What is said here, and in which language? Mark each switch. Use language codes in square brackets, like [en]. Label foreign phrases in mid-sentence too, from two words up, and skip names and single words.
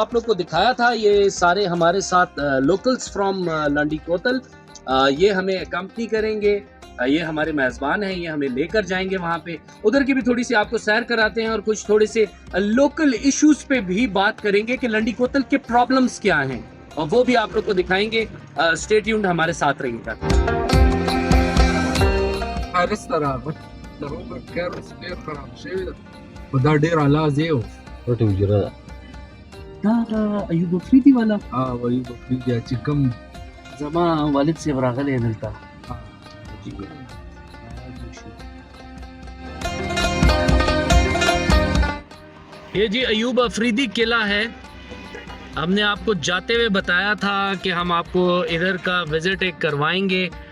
[ur] آپ لوگ کو دکھایا تھا، یہ سارے ہمارے ساتھ [en] locals from [ur] لنڈی کوتل، یہ ہمیں اکمپنی کریں گے، یہ ہمارے میزبان ہیں، یہ ہمیں لے کر جائیں گے وہاں پہ. ادھر کی بھی تھوڑی سی آپ کو سیر کراتے ہیں اور کچھ تھوڑے سے [en] local issues [ur] پہ بھی بات کریں گے کہ لنڈی کوتل کے پرابلمز کیا ہیں، اور وہ بھی آپ لوگ کو دکھائیں گے. [en] stay tuned, [ur] ہمارے ساتھ رہیے گا. [ps] ودا ډیر اعلی ځای و پټ وجره ده دا ایوب افریدي والا وایي بیا چې کوم زما والد صاحب راغلی دلته. [ur] یہ جی ایوب آفریدی قلعہ ہے. ہم نے آپ کو جاتے ہوئے بتایا تھا کہ ہم آپ کو ادھر کا وزٹ ایک کروائیں گے.